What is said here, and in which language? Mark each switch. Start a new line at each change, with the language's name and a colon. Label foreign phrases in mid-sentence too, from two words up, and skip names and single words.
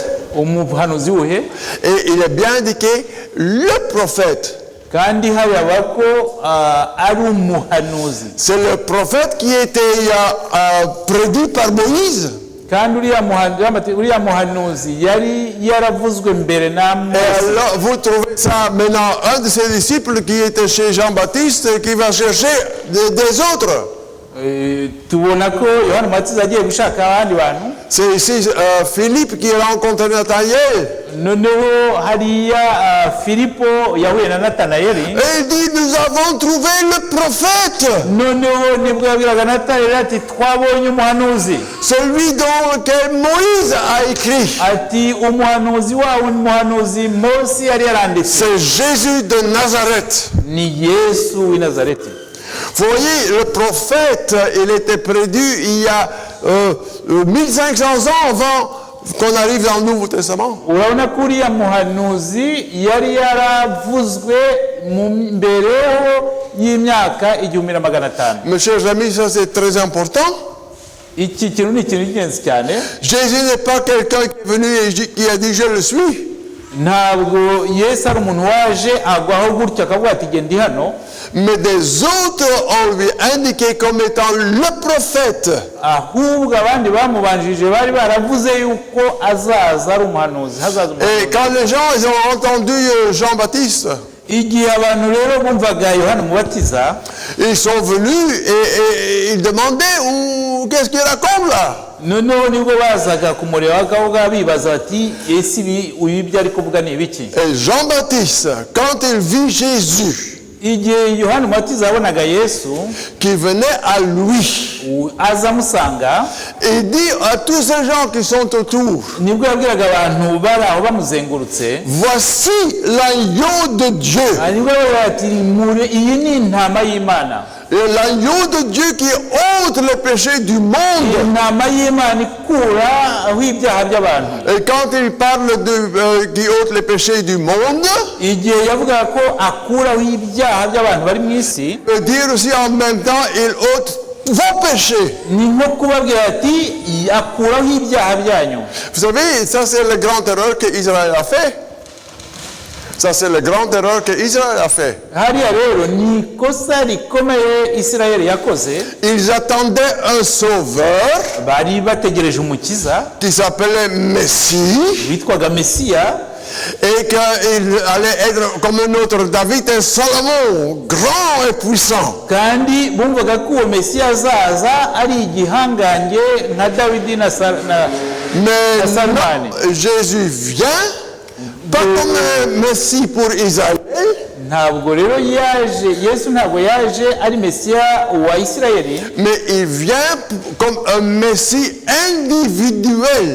Kinyarwanda: umuhanuzi uhe?
French: Et il est bien indiqué le prophète.
Kinyarwanda: kandi haba ko ari umuhanuzi.
French: C'est le prophète qui était prédit par Moïse.
Kinyarwanda: kandi uriya muhanuzi yari yaravuzwe mbere na Mose.
French: Et alors, vous trouvez ça maintenant, un de ses disciples qui était chez Jean-Baptiste, qui va chercher des autres.
Kinyarwanda: tubona ko Yohana Umubatiza agiye gushaka abandi bantu.
French: C'est ici Philippe qui rencontre Nathanaël.
Kinyarwanda: noneho hariya Filipo yahuye na Natanayeli.
French: Et il dit, nous avons trouvé le prophète.
Kinyarwanda: noneho nibwo yabwiraga Natanayeli ati twabonye umuhanuzi.
French: Celui dont lequel Moïse a écrit.
Kinyarwanda: ati umuhanuzi wawe umuhanuzi Mose yari yaranditse.
French: C'est Jésus de Nazareth.
Kinyarwanda: ni Yesu w'i Nazareti.
French: Vous voyez, le prophète, il était prédit il y a 1500 ans avant qu'on arrive dans le Nouveau Testament.
Kinyarwanda: urabona ko uriya muhanuzi yari yaravuzwe mbereho y'imyaka 1500.
French: Mes chers amis, ça c'est très important.
Kinyarwanda: iki kintu ni ikintu cy'ingenzi cyane.
French: Jésus n'est pas quelqu'un qui est venu et qui a dit je le suis.
Kinyarwanda: ntabwo Yesu ari umuntu waje agwaho gutya akavuga ati genda hano,
French: mais des autres on lui indiqué comme étant le prophète.
Kinyarwanda: ahubwo abandi bamubanjije bari baravuze yuko azaza ari umuhanuzi, hazaza umuhanuzi.
French: Et quand les gens ils ont entendu Jean-Baptiste,
Kinyarwanda: igihe abantu rero bumvaga Yohana Umubatiza,
French: ils sont venus et ils demandaient qu'est-ce qu'il raconte là.
Kinyarwanda: noneho nibwo bazaga kumureba bakavuga bibaza bati ese ibi ibyo ari kuvuga ni ibiki.
French: Et Jean-Baptiste, quand il vit Jésus
Kinyarwanda: igihe Yohana Umubatiza yabonaga Yesu
French: qui venait à lui,
Kinyarwanda: aza amusanga,
French: il dit à tous ces gens qui sont autour,
Kinyarwanda: nibwo yabwiraga abantu bari aho bamuzengurutse,
French: voici l'agneau de Dieu.
Kinyarwanda: nibwo yavuga ati iyi ni intama y'Imana,
French: Et l'agneau de Dieu qui ôte le péché du monde.
Kinyarwanda: intama y'Imana ikuraho ibyaha by'abantu.
French: Et quand il parle qui ôte le péché du monde,
Kinyarwanda: igihe yavugaga ko akuraho ibyaha by'abantu bari mu isi,
French: il veut dire aussi en même temps, il ôte vos péchés.
Kinyarwanda: ni nko kubabwira ati akuraho ibyaha byanyu.
French: Vous savez, ça c'est la grande erreur qu'Israël a fait. Ça c'est la grande erreur qu'Israël a fait.
Kinyarwanda: hariya rero ni ikosa rikomeye Isirayeli yakoze.
French: Ils attendaient un sauveur
Kinyarwanda: bari bategereje umukiza
French: qui s'appelait Messie
Kinyarwanda: witwaga Mesiya,
French: et qu'il allait être comme un autre David et Salomon, grand et puissant.
Kinyarwanda: kandi bumvaga ko uwo Mesiya azaza ari igihangange nka Dawidi na
French: Mais
Kinyarwanda: Salomoni.
French: non, Jésus vient pas comme un Messie pour Israël,
Kinyarwanda: ntabwo rero yaje, Yesu ntabwo yaje ari Mesiya wa Isirayeli,
French: mais il vient comme un Messie individuel.